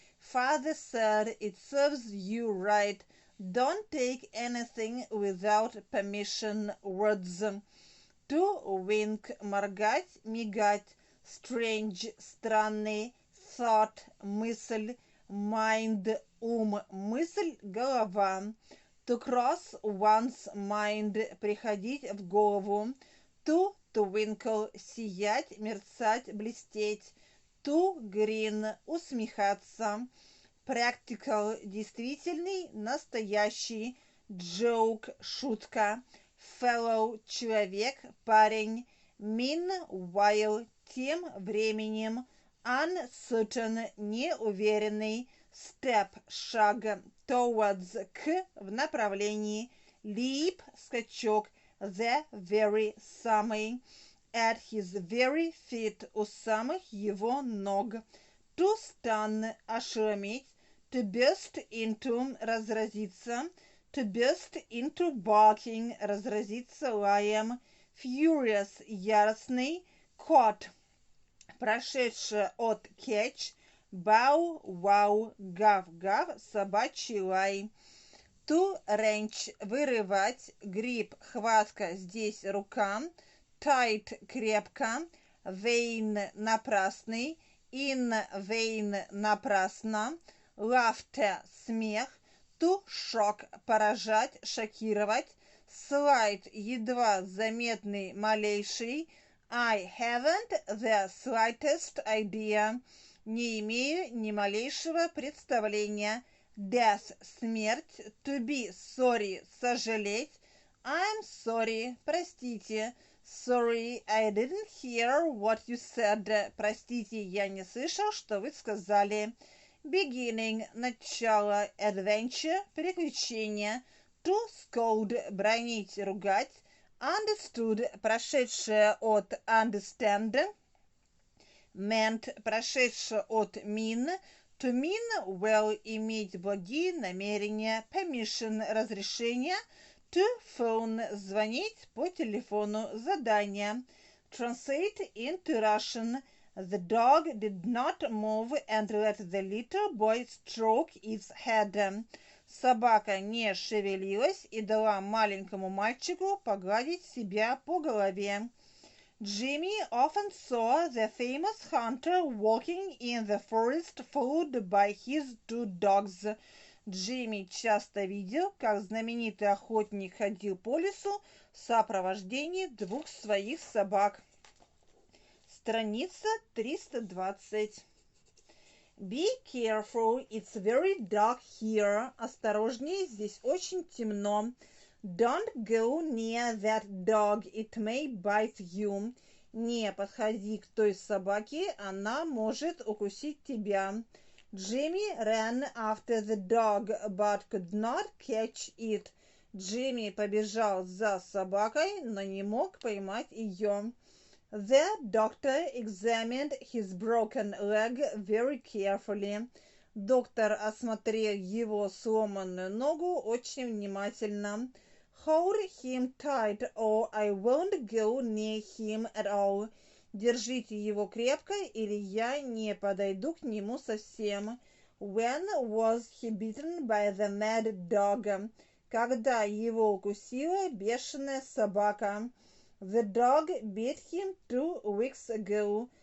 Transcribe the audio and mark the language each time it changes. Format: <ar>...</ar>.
<en>Father said, "It serves you right. Don't take anything without permission." Words. To wink,</en> <ru>моргать, мигать.</ru> <en>Strange,</en> <ru>странный.</ru> <en>Thought,</en> <ru>мысль.</ru> <en>Mind,</en> <ru>мысль, голова.</ru> <en>To cross one's mind,</en> <ru>приходить в голову.</ru> <en>To twinkle,</en> <ru>сиять, мерцать, блестеть.</ru> <en>To grin,</en> <ru>усмехаться.</ru> <en>Practical,</en> <ru>действительный, настоящий.</ru> <en>Joke,</en> <ru>шутка.</ru> <en>Fellow,</en> <ru>человек, парень.</ru> <en>Meanwhile,</en> <ru>тем временем.</ru> <en>Uncertain,</en> <ru>неуверенный.</ru> <en>Step,</en> <ru>шаг.</ru> <en>Towards,</en> <ru>к, в направлении.</ru> <en>Leap,</en> <ru>скачок.</ru> <en>The very,</en> <ru>самый.</ru> <en>At his very feet,</en> <ru>у самых его ног.</ru> <en>To stun,</en> <ru>ошелометь.</ru> <en>To burst into,</en> <ru>разразиться.</ru> <en>To burst into barking,</en> <ru>разразиться лаем.</ru> <en>Furious,</en> <ru>яростный.</ru> <en>Caught,</en> <ru>прошедшее от</ru> <en>catch. Bow, wow,</en> <ru>гав-гав, собачий лай.</ru> <en>To wrench,</en> <ru>вырывать.</ru> <en>Grip,</en> <ru>хватка, здесь рука.</ru> <en>Tight,</en> <ru>крепко.</ru> <en>Vain,</en> <ru>напрасный.</ru> <en>In vain,</en> <ru>напрасно.</ru> <en>Laughter,</en> <ru>смех.</ru> <en>To shock,</en> <ru>поражать, шокировать.</ru> <en>Slight,</en> <ru>едва заметный, малейший.</ru> <en>I haven't the slightest idea.</en> <ru>Не имею ни малейшего представления.</ru> <en>Death,</en> <ru>смерть.</ru> <en>To be sorry,</en> <ru>сожалеть.</ru> <en>I'm sorry,</en> <ru>простите.</ru> <en>Sorry, I didn't hear what you said.</en> <ru>Простите, я не слышал, что вы сказали.</ru> <en>Beginning,</en> <ru>начало.</ru> <en>Adventure,</en> <ru>приключение.</ru> <en>To scold,</en> <ru>бранить, ругать.</ru> <en>Understood,</en> <ru>прошедшее от</ru> <en>understand. Meant,</en> <ru>прошедшее от</ru> <en>mean. To mean well,</en> <ru>иметь благие намерения.</ru> <en>Permission,</en> <ru>разрешение.</ru> <en>To phone,</en> <ru>звонить по телефону. Задание.</ru> <en>Translate into Russian. The dog did not move and let the little boy stroke its head.</en> <ru>Собака не шевелилась и дала маленькому мальчику погладить себя по голове.</ru> <en>Jimmy often saw the famous hunter walking in the forest followed by his two dogs.</en> <ru>Джимми часто видел, как знаменитый охотник ходил по лесу в сопровождении двух своих собак. Страница 320.</ru> <en>Be careful, it's very dark here.</en> <ru>Осторожнее, здесь очень темно.</ru> <en>Don't go near that dog, it may bite you.</en> <ru>Не подходи к той собаке, она может укусить тебя.</ru> <en>Jimmy ran after the dog, but could not catch it.</en> <ru>Джимми побежал за собакой, но не мог поймать ее.</ru> <en>The doctor examined his broken leg very carefully.</en> <ru>Доктор осмотрел его сломанную ногу очень внимательно.</ru> <en>Hold him tight, or I won't go near him at all.</en> <ru>Держите его крепко, или я не подойду к нему совсем.</ru> <en>When was he bitten by the mad dog?</en> <ru>Когда его укусила бешеная собака.</ru> <en>The dog bit him 2 weeks ago.</en>